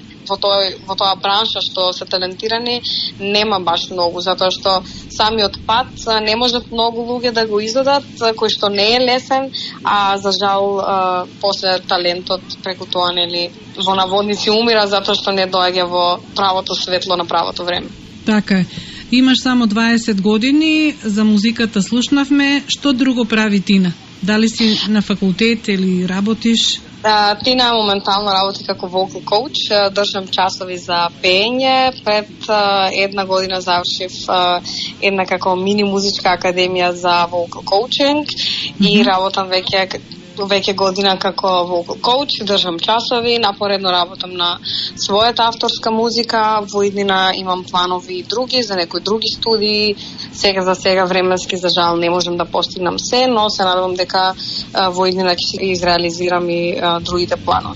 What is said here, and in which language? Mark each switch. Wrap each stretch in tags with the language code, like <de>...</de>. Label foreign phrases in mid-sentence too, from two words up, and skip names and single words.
<mk>во тоа бранша што се талентирани нема баш многу, затоа што самиот пат не можат многу луѓе да го изодат, кој што не е лесен, а за жал после талентот преку тоа нели во наводници умира затоа што не доаѓа во правото светло на правото време. Така е. Имаш само 20 години, за музиката слушнавме. Што друго прави Тина? Дали си на факултет или работиш? Тина моментално работи како</mk> <en>vocal coach,</en> <mk>држам часови за пеење. Пред една година завршив една како мини музичка академија за</mk> <en>vocal coaching</en> <mk>и работам веќе година како</mk> <en>vocal coach,</en> <mk>држам часови, напоредно работам на својата авторска музика, во иднина имам планови и други, за некои други студии, за сега временски за жал не можем да постигнам се, но се надевам дека во иднина ќе изреализирам и другите планови.</mk>